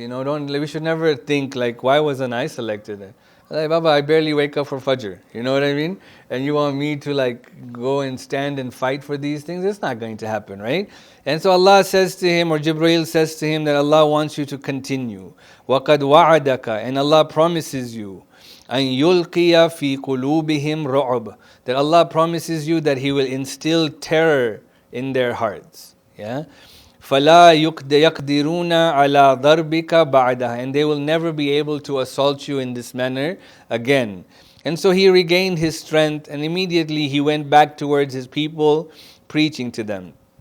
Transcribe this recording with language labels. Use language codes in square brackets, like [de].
[en] You know, we should never think like, why wasn't I selected? Like, Baba, I barely wake up for Fajr. You know what I mean? And you want me to like go and stand and fight for these things? It's not going to happen, right? And so Allah says to him, or Jibreel says to him, that Allah wants you to continue. [ar] وَقَدْ وَعَدَكَ. [en] And Allah promises you, [ar] أَن يُلْقِيَ فِي قُلُوبِهِمْ رُعْبٍ. [en] That Allah promises you that He will instill terror in their hearts. [ar] Yeah? فَلَا يَقْدِرُونَ عَلَى ضَرْبِكَ بَعْدَهَا. [en] And they will never be able to assault you in this manner again. And so he regained his strength, and immediately he went back towards his people, preaching to them.